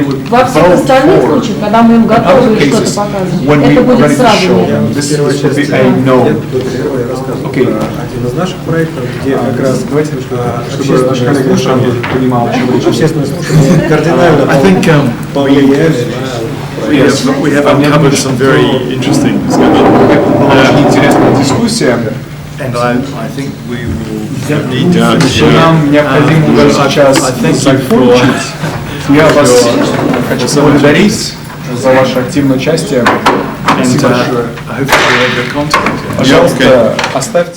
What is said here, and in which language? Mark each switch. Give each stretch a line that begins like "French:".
Russian: Во всех остальных случаях, когда мы им готовы что-то показывать, это будет сразу. Я рассказывал про один из наших проектов, где как раз общественное слушание кардинально повлияли на
English: Yes, we have uncovered some very interesting discussion.
Russian: Очень интересная дискуссия.
English: And I think we will need to
Russian: Нам необходимо уже сейчас закончить. Я вас хочу поблагодарить за ваше активное участие. Спасибо большое. Пожалуйста, оставьте.